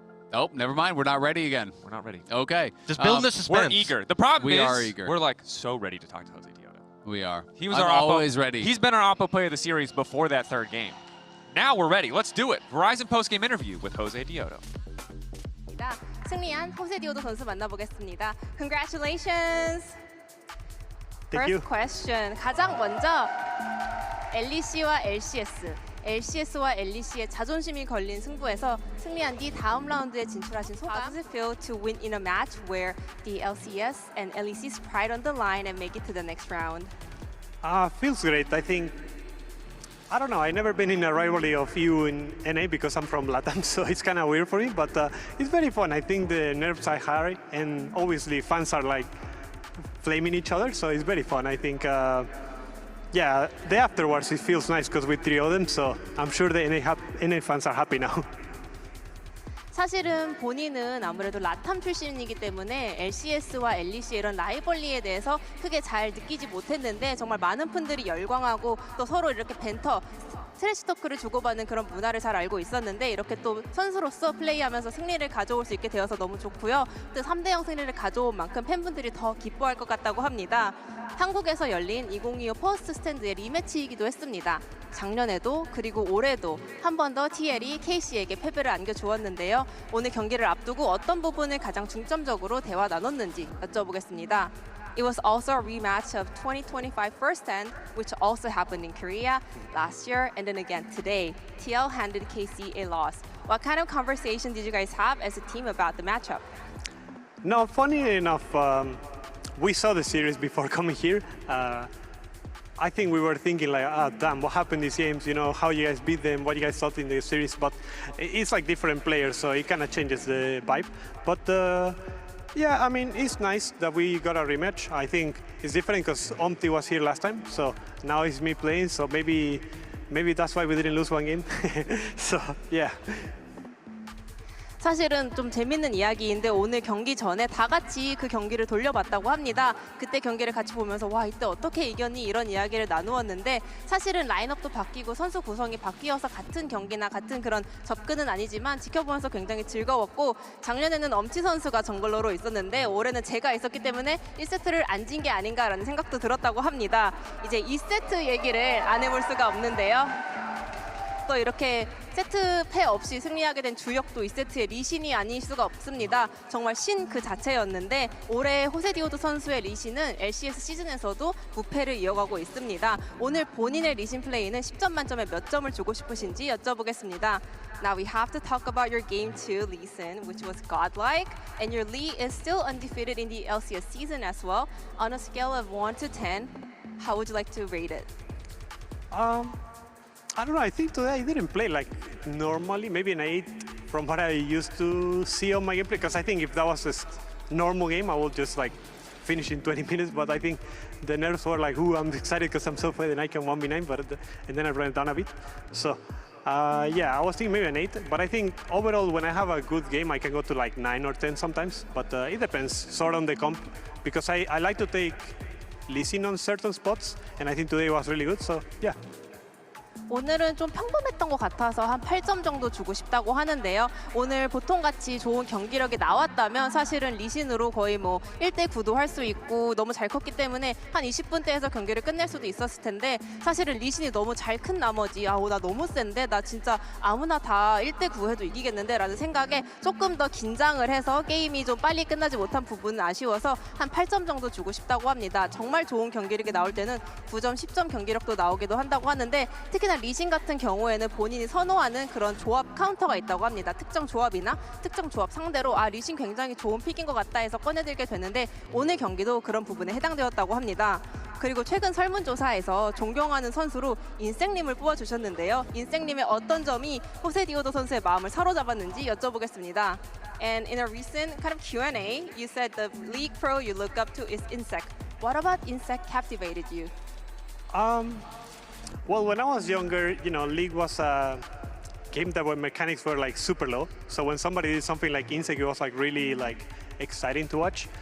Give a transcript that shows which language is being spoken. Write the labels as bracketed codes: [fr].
[en] Oh, never mind. We're not ready again. We're not ready. Okay. Just building the suspense. We're eager. The problem is, we are eager. We're like so ready to talk to Jose Diodo. We are. He was always ready. He's been our Oppo player of the series before that 3rd game. Now we're ready. Let's do it. Verizon postgame interview with Jose Diodo. [ko] 승리한 호세 디오도 선수 만나보겠습니다. [en] Congratulations. Thank you. First question. [ko] 가장 먼저 LEC와 LCS. LCS와 LEC의 자존심이 걸린 승부에서 승리한 뒤 다음 라운드에 진출하신 소감. [en] How does it feel to win in a match where the LCS and LEC's pride on the line and make it to the next round? Feels great. I think, I don't know, I've never been in a rivalry of EU in NA because I'm from Latam, so it's kind of weird for me, but it's very fun. I think the nerves are high, and obviously fans are like flaming each other, so it's very fun. I think, yeah, the afterwards it feels nice because we 3 of them, so I'm sure the NA fans are happy now. [ko] 사실은 본인은 아무래도 라탐 출신이기 때문에 LCS와 LEC 이런 라이벌리에 대해서 크게 잘 느끼지 못했는데 정말 많은 팬들이 열광하고 또 서로 이렇게 벤터, 트래시 토크를 주고받는 그런 문화를 잘 알고 있었는데 이렇게 또 선수로서 플레이하면서 승리를 가져올 수 있게 되어서 너무 좋고요. 또 3대0 승리를 가져온 만큼 팬분들이 더 기뻐할 것 같다고 합니다. 한국에서 열린 2025 퍼스트 스탠드의 리매치이기도 했습니다. 작년에도 그리고 올해도 한 번 더 TL이 KC에게 패배를 안겨주었는데요. 오늘 경기를 앞두고 어떤 부분을 가장 중점적으로 대화 나눴는지 여쭤보겠습니다. [en] It was also a rematch of 2025 First Stand, which also happened in Korea last year, and then again today. TL handed KC a loss. What kind of conversation did you guys have as a team about the matchup? No, funny enough, we saw the series before coming here. I think we were thinking like, damn, what happened these games? You know, how you guys beat them, what you guys thought in the series. But it's like different players, so it kind of changes the vibe. But yeah, I mean, it's nice that we got a rematch. I think it's different because Omti was here last time, so now it's me playing. So maybe that's why we didn't lose 1 game. So yeah. [ko] 사실은 좀 재밌는 이야기인데 오늘 경기 전에 다 같이 그 경기를 돌려봤다고 합니다. 그때 경기를 같이 보면서 와 이때 어떻게 이겼니 이런 이야기를 나누었는데 사실은 라인업도 바뀌고 선수 구성이 바뀌어서 같은 경기나 같은 그런 접근은 아니지만 지켜보면서 굉장히 즐거웠고 작년에는 엄치 선수가 정글러로 있었는데 올해는 제가 있었기 때문에 1세트를 안 진 게 아닌가라는 생각도 들었다고 합니다. 이제 2세트 얘기를 안 해볼 수가 없는데요. 또 이렇게 세트 패 없이 승리하게 된 주역도 2세트의 리신이 아닐 수가 없습니다. 정말 신 그 자체였는데 올해 호세 디오도 선수의 리신은 LCS 시즌에서도 무패를 이어가고 있습니다. 오늘 본인의 리신 플레이는 10점 만점에 몇 점을 주고 싶으신지 여쭤보겠습니다. [en] Now we have to talk about your game 2 Lee Sin, which was godlike, and your Lee is still undefeated in the LCS season as well. On a scale of 1 to 10, how would you like to rate it? I don't know, I think today I didn't play like normally, maybe an 8 from what I used to see on my gameplay, because I think if that was a normal game, I would just like finish in 20 minutes, but I think the nerves were like, ooh, I'm excited because I'm so fast and I can 1v9, and then I ran it down a bit. So yeah, I was thinking maybe an 8, but I think overall when I have a good game, I can go to like 9 or 10 sometimes, but it depends sort of on the comp, because I like to take Lee Sin on certain spots, and I think today was really good, so yeah. [ko] 오늘은 좀 평범했던 것 같아서 한 8점 정도 주고 싶다고 하는데요. 오늘 보통같이 좋은 경기력이 나왔다면 사실은 리신으로 거의 뭐 1대9도 할 수 있고 너무 잘 컸기 때문에 한 20분대에서 경기를 끝낼 수도 있었을 텐데 사실은 리신이 너무 잘 큰 나머지 나 너무 센데 나 진짜 아무나 다 1대9 해도 이기겠는데 라는 생각에 조금 더 긴장을 해서 게임이 좀 빨리 끝나지 못한 부분은 아쉬워서 한 8점 정도 주고 싶다고 합니다. 정말 좋은 경기력이 나올 때는 9점, 10점 경기력도 나오기도 한다고 하는데 특히나 리신 같은 경우에는 본인이 선호하는 그런 조합 카운터가 있다고 합니다. 특정 조합이나 특정 조합 상대로 리신 굉장히 좋은 픽인 것 같다 해서 꺼내들게 되는데 오늘 경기도 그런 부분에 해당되었다고 합니다. 그리고 최근 설문조사에서 존경하는 선수로 인생님을 뽑아주셨는데요. 인생님의 어떤 점이 호세 디오도 선수의 마음을 사로잡았는지 여쭤보겠습니다. [en] And in a recent kind of Q&A, you said the league pro you look up to is Insect. What about Insect captivated you? Well, when I was younger, you know, League was a game that where mechanics were like super low. So when somebody did something like Insect, it was like really like exciting to watch.